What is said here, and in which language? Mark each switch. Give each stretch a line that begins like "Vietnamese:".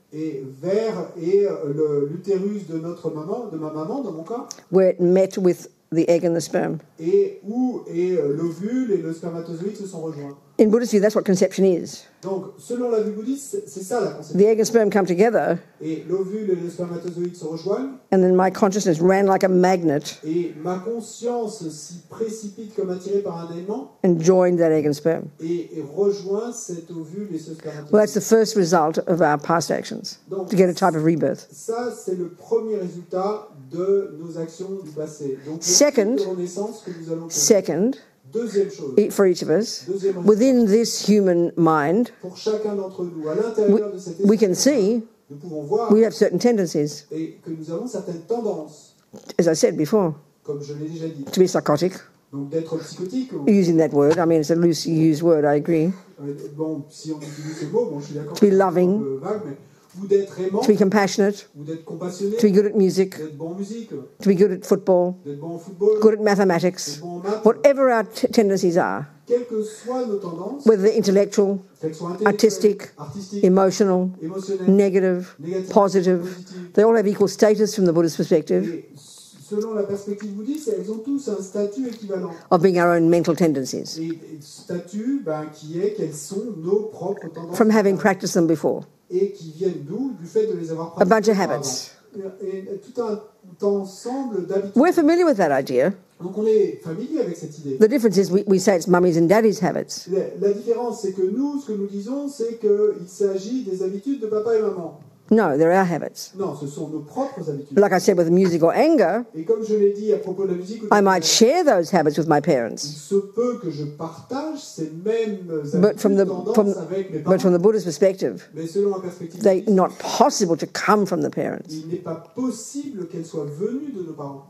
French: et vers l'utérus de ma maman, dans mon cas,
English: where it met with the egg and the sperm.
French: et où l'ovule et le spermatozoïde se sont rejoints.
English: In Buddhist view, that's what conception is.
French: Donc, selon la vue bouddhiste, c'est ça la conception.
English: The egg and sperm come together,
French: Et l'ovule et le spermatozoïde se rejoignent,
English: and then my consciousness ran like a magnet
French: et ma conscience s'y précipite comme attirée par un aimant,
English: and joined that egg and sperm.
French: et rejoint cet ovule et ce spermatozoïde.
English: Well, that's the first result of our past actions,
French: Donc,
English: to get a type of rebirth.
French: ça, c'est le premier résultat de nos actions du passé. Donc, le
English: Second-
French: type de renaissance que nous allons connaître.
English: Second,
French: Deuxième chose,
English: for each of us,
French: deuxième résultat,
English: within this human mind,
French: pour chacun d'entre nous, à l'intérieur de cet
English: we can
French: esprit,
English: see
French: nous pouvons voir
English: we have certain tendencies,
French: et que nous avons certaines tendances,
English: as I said before,
French: comme je l'ai déjà dit.
English: to be psychotic.
French: Donc d'être psychotique,
English: Using that word, I mean, it's a loosely used word, I agree.
French: bon, si on utilise ce mot, bon, je suis d'accord,
English: To be loving.
French: c'est un peu vague, mais ou d'être aimant,
English: To be compassionate,
French: ou d'être compassionné,
English: to be good at music,
French: d'être bon en musique,
English: to be good at football,
French: d'être bon au football,
English: good at mathematics,
French: d'être bon en maths,
English: whatever our tendencies are,
French: quelles que soient nos tendances,
English: whether they're intellectual,
French: qu'elles soient
English: artistic,
French: intellectuelles, artistiques,
English: emotional,
French: émotionnelles,
English: negative,
French: négatives,
English: positive,
French: positives,
English: they all have equal status from the Buddhist perspective
French: et selon la perspective bouddhiste, elles ont tous un statut équivalent.
English: of being our own mental tendencies,
French: Et statut qui est quelles sont nos propres tendances
English: from having practiced them before.
French: et qui viennent d'où? Du fait de les avoir
English: A bunch
French: pratiquées
English: of
French: auparavant.
English: habits.
French: Et tout un ensemble d'habitudes.
English: We're familiar with that idea.
French: Donc on est familier avec cette idée.
English: The difference is we say it's mummy's and daddy's habits.
French: La différence, c'est que nous, ce que nous disons, c'est qu'il s'agit des habitudes de papa et maman.
English: No, they're our habits.
French: Non, ce sont nos propres habitudes.
English: Like I said, with music or anger,
French: Et comme je l'ai dit à propos de la musique,
English: I might share those habits with my
French: il
English: parents.
French: se peut que je partage ces mêmes
English: But from
French: habitudes,
English: the,
French: tendances avec mes
English: but
French: parents.
English: from the Buddhist perspective,
French: Mais selon la perspective
English: they're
French: bouddhiste,
English: not possible to come from the parents
French: il n'est pas possible qu'elles soient venues de nos parents.